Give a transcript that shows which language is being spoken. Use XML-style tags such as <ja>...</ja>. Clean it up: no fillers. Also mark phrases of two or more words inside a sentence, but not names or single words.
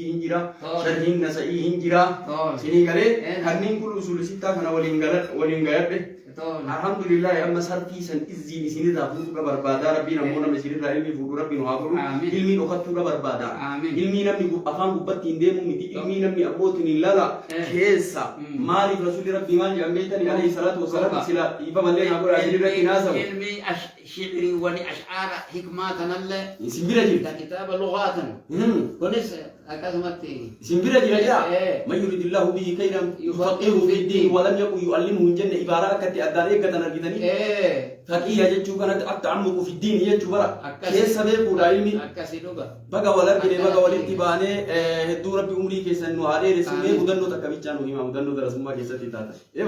<om>hin jira shariin nasa'ii hin jira sinii galee kanneen kun usul sittaa kana waliin gayadhe alhamdulillah amma sarfii san izziin isinirraa fuudhuudha barbaada rabbiin ammoo nama isinirraa ilmi fuudhu rabbiin haa fuudhu ilmi dhokattuudha barbaada ilmi namni afaan gubbatti hin deemu miti ilmi namni abbootiin lala keessa maaliif rasuulli rabbii maal jedhan beektanii</om> <ar>عليه الصلاة والسلام</ar> <om>sila ifa mallee haa godhaa isinirratti hinaasamu ilmi shi'rii wani ash'aara hikmaa kanallee isin bira jirta kitaaba lugaatan kunis akkasumatti isin bira jira jira</om> <ar>من يرد الله به خيرا يفقهه في الدين ولم يكن يعلمه</ar> <om>hin jenne ibaaraa akkatti addaan eeggatan argitanii faqiyya jechuu kanatti akka ammuqu fi ddiin jechuu bara keessa beekuudha ilmi akkasii dhuga baga wal argine baga walitti baanee hedduu rabbi umrii keessan nu haa dheeressinee mudannoo takka bichaa nu hima mudannoo darasummaa keessatti taata</om>